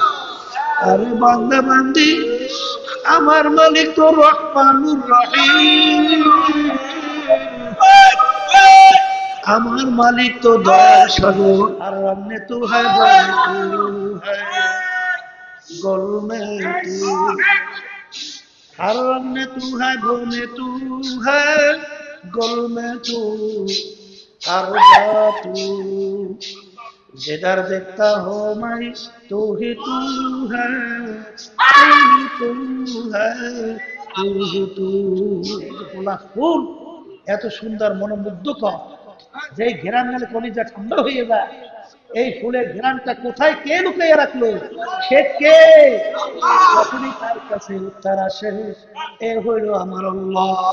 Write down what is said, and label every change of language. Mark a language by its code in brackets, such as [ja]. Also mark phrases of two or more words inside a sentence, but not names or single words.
[bn] আরে বান্দা বান্দি, আমার মালিক তো রহমানুর রহিম, আমার মালিক তো দয়ার সাগর। [hi] हर रमने तू है गुल में तू, हर रमने तू है बन में तू है गुल में तू, हर तू जिधर देखता हो मैं तू ही तू है, तू है, तू ही तू। [bn] গোলাপ ফুল এত সুন্দর মনোমুগ্ধকর, যে ঘেরান গেলে কলিজা ঠান্ডা হয়ে যায়। এই ফুলের ঘেরানটা কোথায় কে লুকিয়ে রাখলো, সে কে? যখনই তার কাছে উত্তর আসে, এ হইল আমার আল্লাহ।